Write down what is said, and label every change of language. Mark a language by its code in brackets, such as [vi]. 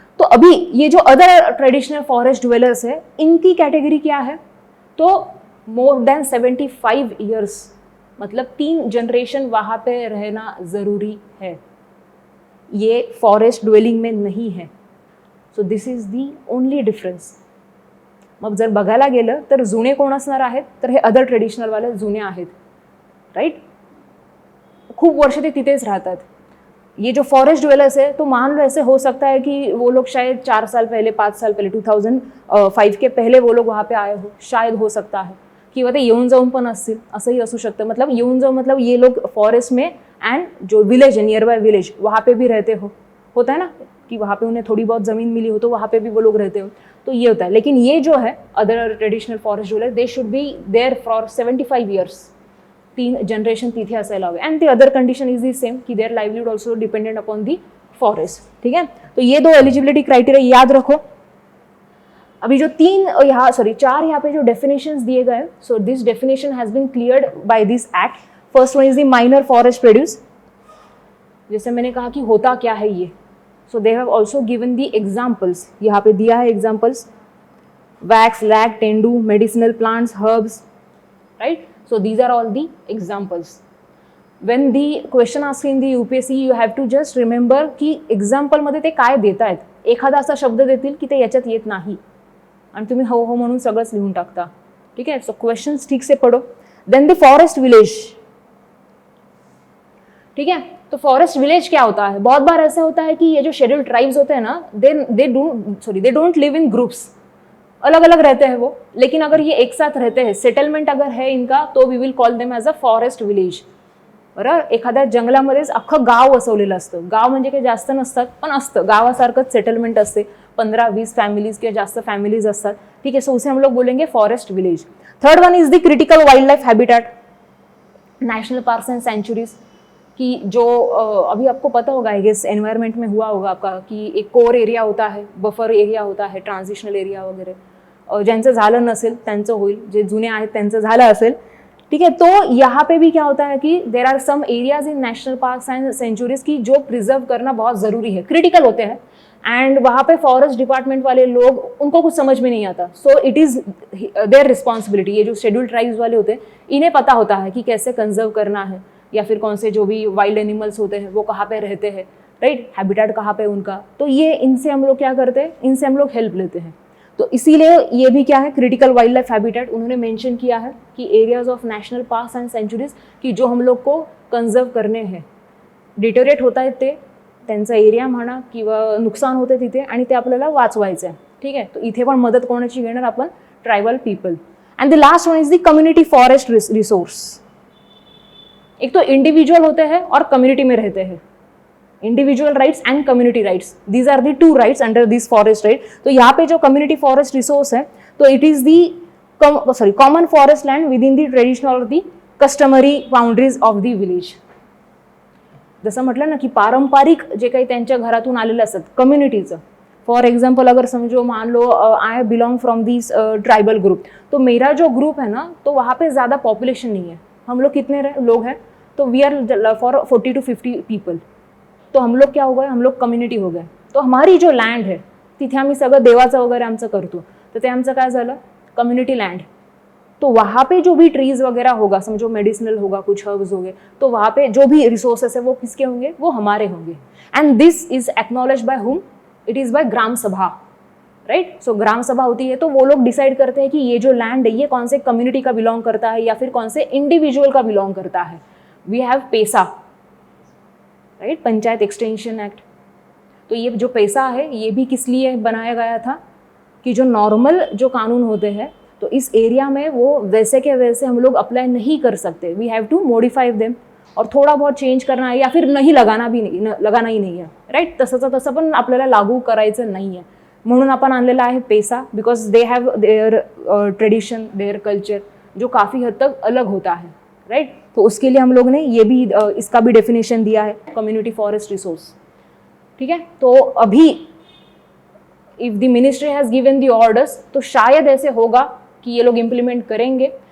[hi] तो अभी ये जो अदर ट्रेडिशनल फॉरेस्ट ड्वेलर्स है, इनकी कैटेगरी क्या है, तो मोर देन 75 ईयर्स, मतलब 3 जनरेशन वहाँ पे रहना ज़रूरी है. ये फॉरेस्ट ड्वेलिंग में नहीं है. [en] So this is the only difference. [mr] मग जर बघायला गेलं तर जुने कोण असणार आहेत, तर हे अदर ट्रेडिशनलवाले जुने आहेत, राइट. खूप वर्ष ते तिथेच राहतात. [hi] ये जो फॉरेस्ट ड्वेलर्स है, तो मान लो ऐसे हो सकता है कि वो लोग शायद 4 साल पहले, 5 साल पहले, 2005 के पहले वो लोग वहाँ पे आए हो, शायद हो सकता है. [mr] किंवा ते येऊन जाऊन पण असतील, असंही असू शकतं. [hi] मतलब येऊन जाऊन मतलब ये लोग फॉरेस्ट में एंड जो विलेज है, नियर बाय विलेज, वहाँ पे भी रहते हो, होता है ना कि वहाँ पे उन्हें थोड़ी बहुत ज़मीन मिली हो तो वहाँ पे भी वो लोग रहते हो, तो ये होता है. लेकिन ये जो है other traditional forest dweller, [en] they should be there for 75 years, [hi] 3 generation [mr] तिथे असायला हवे. [en] And the other condition is the same की their livelihood also dependent upon the forest, ठीक है. [hi] तो ये 2 एलिजिबिलिटी क्राइटेरिया याद रखो. अभी जो चार यहाँ पे जो डेफिनेशंस दिए गए, [en] So this definition has been cleared by this act. First one is the minor forest produce. [hi] जैसे मैंने कहा कि होता क्या है ये, [en] So they have also given the examples. [hi] यहाँ पे दिया है examples, wax, lag, tendu, medicinal plants, herbs, right. [en] So these are all the examples. When the question ask in the UPSC you have to just remember [mr] की एक्झाम्पलमध्ये ते काय देत आहेत. एखादा असा शब्द देतील की ते याच्यात येत नाही आणि तुम्ही हो हो म्हणून सगळंच लिहून टाकता. [hi] ठीक है, सो क्वेश्चंस ठीक से पढ़ो. Then the forest village. ठीक है, तो फॉरेस्ट विलेज क्या होता है. बहुत बार ऐसा होता है कि ये जो शेड्यूल्ड ट्राइब्स होते हैं ना, [en] They don't live in groups. [hi] अलग अलग रहते हैं वो, लेकिन अगर ये एक साथ रहते हैं, सेटलमेंट अगर है इनका, तो [en] We will call them as a forest village. [mr] बरं, एखाद्या जंगलामध्येच अख्खं गाव वसवलेलं असतं. गाव म्हणजे काही जास्त नसतात, पण असतं गावासारखंच सेटलमेंट असते. 15-20 फैमिलीज किंवा जास्त फैमिलीज असतात. [hi] ठीक है, सो उसे हम लोग बोलेंगे forest village. [en] Third one is the critical wild life habitat. [hi] National parks and centuries की जो अभी आपको पता होगा, आई गेस एनवायरमेंट में हुआ होगा आपका, कि एक कोर एरिया होता है, बफर एरिया होता है, ट्रान्झिशनल एरिया वगैरे. [mr] ज्यांचं झालं नसेल त्यांचं होईल, जे जुने आहेत त्यांचं झालं असेल. [hi] ठीक है, तो यहाँ पे भी क्या होता है कि [en] there are some areas in national parks and sanctuaries [hi] की जो प्रिजर्व करना बहुत ज़रूरी है, क्रिटिकल होते हैं. एंड वहाँ पे फॉरेस्ट डिपार्टमेंट वाले लोग, उनको कुछ समझ में नहीं आता. So it is their responsibility. ये जो शेड्यूल्ड ट्राइब्स वाले होते हैं, इन्हें पता होता है कि कैसे कंजर्व करना है, या फिर कौन से जो भी वाइल्ड एनिमल्स होते हैं वो कहाँ पे रहते हैं, राइट, हैबिटेट कहाँ पे उनका. तो ये इनसे हम लोग क्या करते हैं, इनसे हम लोग हेल्प लेते हैं. तो इसीलिए ये भी क्या है, क्रिटिकल वाइल्ड लाइफ हैबिटेट उन्होंने मेंशन किया है कि areas of national parks and centuries की जो हम लोग को कंजर्व करने हैं. [mr] डिटोरेट होत आहेत ते, त्यांचा एरिया म्हणा किंवा नुकसान होते तिथे, आणि ते आपल्याला वाचवायचं आहे. ठीक आहे, तो इथे पण मदत कोणाची घेणार आपण, tribal people. [en] And the last one is the community forest resource. [hi] एक तो इंडिविजुअल होते हैं और कम्युनिटी में रहते हैं. [en] Individual rights and community rights, these are the 2 rights under this forest right. तो यहाँ पे जो community forest resource है, तो it is the common forest land within the traditional और the customary boundaries of the village. [mr] जसं म्हटलं ना की पारंपरिक जे काही त्यांच्या घरातून आलेलं असतात कम्युनिटीचं. [hi] फॉर एग्जाम्पल अगर समझो, मान लो I belong from this tribal group, तो मेरा जो ग्रुप है ना, तो वहाँ पे ज़्यादा पॉपुलेशन नहीं है. हम लोग कितने लोग हैं, तो we are for 40 to 50 people. तो हम लोग क्या हो गए, हम लोग कम्युनिटी हो गए. [mr] तो हमारी जो लँड आहे तिथे आम्ही सगळं देवाचं वगैरे आमचं करतो, तर ते आमचं काय झालं, कम्युनिटी लैंड. [hi] तो वहाँ पे जो भी ट्रीज वगैरह होगा, समझो मेडिसिनल होगा, कुछ हर्ब्स होंगे, तो वहाँ पे जो भी रिसोर्सेस है वो किसके होंगे, वो हमारे होंगे. [en] And this is acknowledge by whom, it is by gram sabha, right. [hi] सो ग्राम सभा होती है, तो वो लोग डिसाइड करते हैं कि ये जो लैंड है ये कौन से कम्युनिटी का बिलोंग करता है या फिर कौन से इंडिविजुअल का बिलोंग करता है. [en] We have PESA, right, panchayat extension act. [hi] तो ये जो पैसा है ये भी किस लिए बनाया गया था, कि जो नॉर्मल जो कानून होते हैं, तो इस एरिया में वो वैसे के वैसे हम लोग अप्लाई नहीं कर सकते. [en] we have to modify them, [hi] और थोड़ा बहुत चेंज करना है या फिर नहीं लगाना भी नहीं, लगाना ही नहीं है, राइट. [mr] तसंच तसं पण आपल्याला लागू करायचं नाही आहे, म्हणून आपण आणलेला आहे पैसा. [en] because they have their tradition, their culture, [hi] जो काफ़ी हद तक अलग होता है, राइट. तो उसके लिए हम लोग ने ये भी इसका भी डेफिनेशन दिया है, कम्युनिटी फॉरेस्ट रिसोर्स. ठीक है, तो अभी [en] if the ministry has given the orders, [hi] तो शायद ऐसे होगा कि ये लोग इम्प्लीमेंट करेंगे.